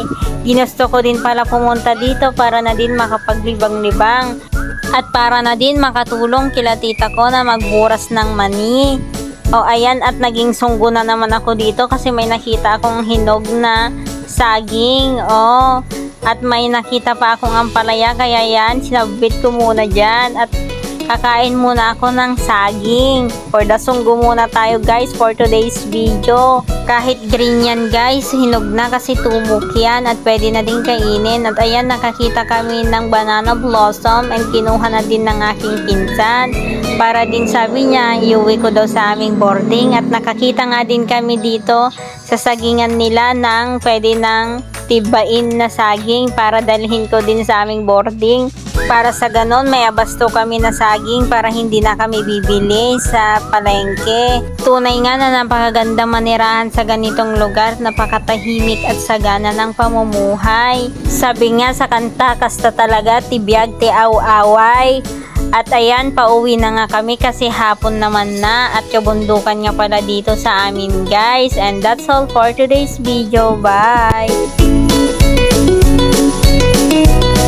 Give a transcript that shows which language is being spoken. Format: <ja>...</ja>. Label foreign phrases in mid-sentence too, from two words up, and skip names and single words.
<tl>Ginusto ko din pala pumunta dito para na din makapaglibang-libang at para na din makatulong kila tita ko na magburas ng mani. O ayan, at naging sunggo na naman ako dito kasi may nakita akong hinog na saging. O, at may nakita pa akong ampalaya, kaya yan, sinabit ko muna dyan at kakain muna ako ng saging.</tl> <en>For the</en> <tl>sunggo muna tayo</tl> <en>guys for today's video.</en> <tl>Kahit green yan guys, hinog na kasi tumok yan at pwede na din kainin. At ayan, nakakita kami ng</tl> <en>banana blossom</en> <tl>and kinuha na din ng aking pinsan. Para din sabi niya, iuwi ko daw sa aming boarding. At nakakita nga din kami dito sa sagingan nila ng pwede ng tibain na saging para dalhin ko din sa aming boarding. Para sa ganon, may abasto kami na saging para hindi na kami bibili sa palengke. Tunay nga na napakaganda manirahan sa ganitong lugar, napakatahimik at sagana ng pamumuhay. Sabi nga sa kanta,</tl> <ilo>kasta talaga tibiyag ti aw-away.</ilo> <tl>At ayan, pauwi na nga kami kasi hapon naman na at kabundukan nga pala dito sa amin guys.</tl> <en>And that's all for today's video. Bye!</en>